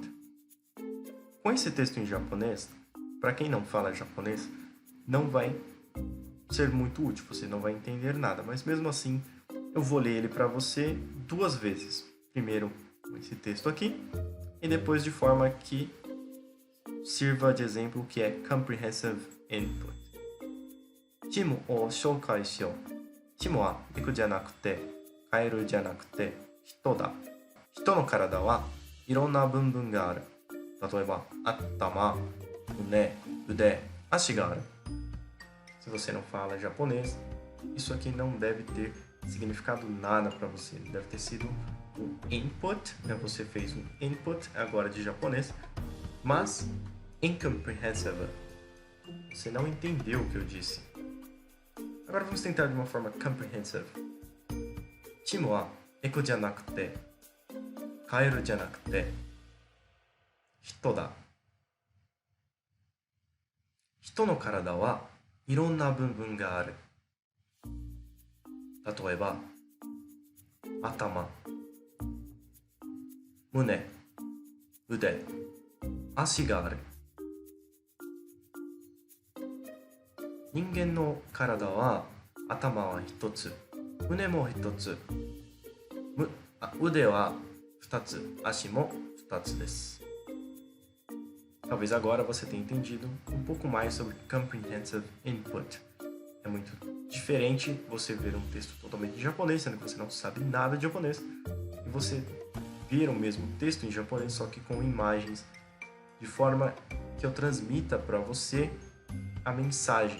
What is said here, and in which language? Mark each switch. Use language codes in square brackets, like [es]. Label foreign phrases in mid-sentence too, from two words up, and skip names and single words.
[pt] Com esse texto em japonês, para quem não fala japonês, não vai ser muito útil, você não vai entender nada, mas mesmo assim eu vou ler ele para você duas vezes. Primeiro com esse texto aqui e depois de forma que sirva de exemplo o que é [en] Comprehensive Input. [ja] チームを紹介しよう。チームは肉じゃなくて、カエルじゃなくて、人だ。人の体はいろんな部分がある。例えば、頭、胸、腕、足がある。 [pt] Se você não fala japonês, isso aqui não deve ter significado nada para você. Deve ter sido um input, né? Você fez um input agora de japonês, mas incomprehensible. Você não entendeu o que eu disse. Agora vamos tentar de uma forma comprehensive. [ja] チムは猫じゃなくて、カエルじゃなくて、人だ。人の体はいろんな部分がある。例えば、頭、胸、腕、足がある。人間の体は頭は一つ、胸も一つ、腕は二つ、足も二つです。 [pt] Talvez agora você tenha entendido um pouco mais sobre Comprehensive Input. É muito diferente você ver um texto totalmente em japonês, sendo que você não sabe nada de japonês, e você ver o mesmo texto em japonês, só que com imagens, de forma que eu transmita para você a mensagem.